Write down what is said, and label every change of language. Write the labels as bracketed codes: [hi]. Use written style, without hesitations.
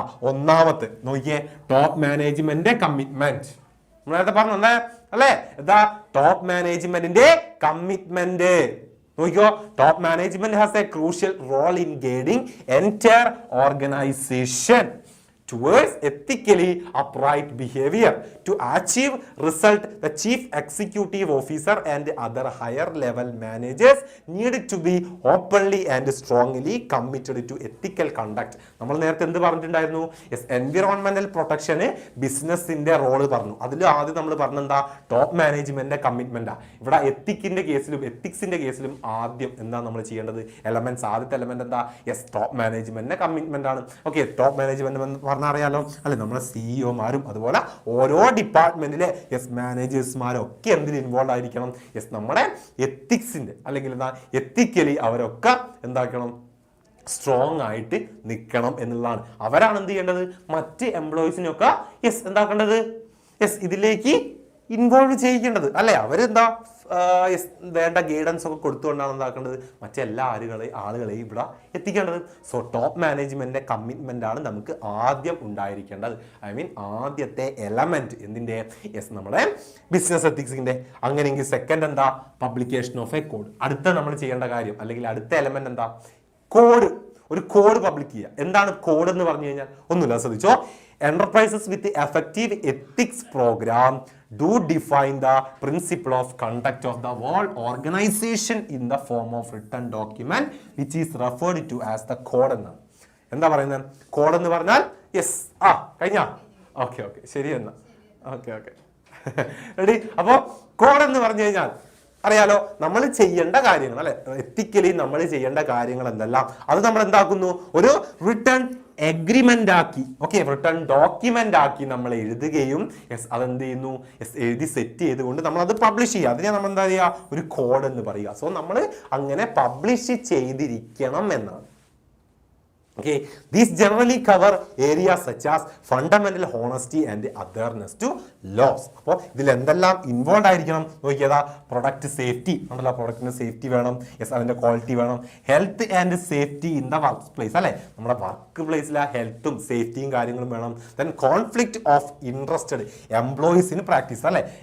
[ml] ഒന്നാമത്തെ നോക്കിയേ, top management commitment. നമ്മൾ നേരത്തെ പറഞ്ഞു അല്ലേ? ടോപ്പ് മാനേജ്മെന്റിന്റെ കമ്മിറ്റ്മെന്റ്. [en] നോക്കിയോ, top management has a crucial role in guiding entire organization towards ethically upright behavior. To achieve result, the chief executive officer and other higher level managers need to be openly and strongly committed to ethical conduct. [ml] നമ്മൾ നേരത്തെ എന്ത് പറഞ്ഞിട്ടുണ്ടായിരുന്നു? Environmental പ്രൊട്ടക്ഷന് ബിസിനസിന്റെ role പറഞ്ഞു. അതിൽ ആദ്യം നമ്മൾ പറഞ്ഞെന്താ? ടോപ്പ് മാനേജ്മെന്റിന്റെ കമ്മിറ്റ്മെന്റാ. ഇവിടെ എത്തിക്കിന്റെ കേസിലും എത്തിക്സിന്റെ കേസിലും ആദ്യം എന്താ നമ്മൾ ചെയ്യേണ്ടത്? എലമെന്റ്സ്. ആദ്യത്തെ എലമെന്റ് എന്താ? ടോപ്പ് മാനേജ്മെന്റിന്റെ കമ്മിറ്റ്മെന്റ് ആണ്. ഓക്കെ, ടോപ്പ് മാനേജ്മെന്റ് അറിയാലോ അല്ലെ? നമ്മുടെ സിഇഒമാരും അതുപോലെ ഓരോ ഡിപ്പാർട്ട്മെന്റിലെ മാനേജേഴ്സ്മാരും ഒക്കെ എന്തിൽ ഇൻവോൾവ് ആയിരിക്കണം? നമ്മുടെ എത്തിക്സിന്റെ അല്ലെങ്കിൽ എന്താ എത്തിക്കലി അവരൊക്കെ എന്താക്കണം? സ്ട്രോങ് ആയിട്ട് നിൽക്കണം എന്നുള്ളതാണ്. അവരാണ് എന്ത് ചെയ്യേണ്ടത്? മറ്റ് എംപ്ലോയീസിനൊക്കെ എന്താക്കേണ്ടത്? ഇതിലേക്ക് ഇൻവോൾവ് ചെയ്യിക്കേണ്ടത് അല്ലെ? അവരെന്താ വേണ്ട ഗൈഡൻസ് ഒക്കെ കൊടുത്തുകൊണ്ടാണ് എന്താക്കേണ്ടത്? മറ്റെല്ലാ ആളുകളെയും ഇവിടെ എത്തിക്കേണ്ടത്. സോ ടോപ്പ് മാനേജ്മെന്റിന്റെ കമ്മിറ്റ്മെന്റ് ആണ് നമുക്ക് ആദ്യം ഉണ്ടായിരിക്കേണ്ടത്. ആദ്യത്തെ എലമെന്റ് എന്തിന്റെ? നമ്മുടെ ബിസിനസ് എത്തിക്സിന്റെ. അങ്ങനെയെങ്കിൽ സെക്കൻഡ് എന്താ? [en] Publication of a code. [ml] അടുത്ത നമ്മൾ ചെയ്യേണ്ട കാര്യം അല്ലെങ്കിൽ അടുത്ത എലമെന്റ് എന്താ? കോഡ്. ഒരു കോഡ് പബ്ലിക് ചെയ്യുക. എന്താണ് കോഡ് എന്ന് പറഞ്ഞു കഴിഞ്ഞാൽ? ഒന്നുമില്ല, ശ്രദ്ധിച്ചോ. [en] Enterprises with effective ethics program do define the principle of conduct of the whole organization in the form of written document which is referred to as the code [ml] എന്നാണ്. എന്താ പറയുന്നത്? കോഡ് എന്ന് പറഞ്ഞാൽ കഴിഞ്ഞ ഓക്കെ ശരി എന്നാ. Okay ready? അപ്പോ code എന്ന് പറഞ്ഞു കഴിഞ്ഞാൽ അറിയാലോ, നമ്മൾ ചെയ്യേണ്ട കാര്യങ്ങൾ അല്ലെ? എത്തിക്കലി നമ്മൾ ചെയ്യേണ്ട കാര്യങ്ങൾ എന്തെല്ലാം അത് നമ്മൾ എന്താക്കുന്നു? ഒരു റിട്ടേൺ എഗ്രിമെന്റ് ആക്കി, ഓക്കെ, റിട്ടേൺ ഡോക്യുമെന്റ് ആക്കി നമ്മൾ എഴുതുകയും അതെന്ത് ചെയ്യുന്നു? എഴുതി സെറ്റ് ചെയ്തുകൊണ്ട് നമ്മൾ അത് പബ്ലിഷ് ചെയ്യുക. അതിനെ നമ്മൾ എന്താ ചെയ്യുക? ഒരു കോഡ് എന്ന് പറയുക. സോ നമ്മൾ അങ്ങനെ പബ്ലിഷ് ചെയ്തിരിക്കണം എന്നാണ്. [en] Okay, these generally cover areas such as fundamental honesty and adherence to laws. [ml] അപ്പോൾ ഇതിൽ എന്തെല്ലാം ഇൻവോൾവ് ആയിരിക്കണം നോക്കിയതാ? പ്രൊഡക്റ്റ് സേഫ്റ്റി ഉണ്ടല്ലോ, പ്രൊഡക്റ്റിന് സേഫ്റ്റി വേണം, അതിന്റെ ക്വാളിറ്റി വേണം. [en] health and safety in the work place [ml] അല്ലെ? നമ്മുടെ വർക്ക് പ്ലേസിലെ ഹെൽത്തും സേഫ്റ്റിയും കാര്യങ്ങളും വേണം. Then conflict of interested എംപ്ലോയീസിന് practice അല്ലെ?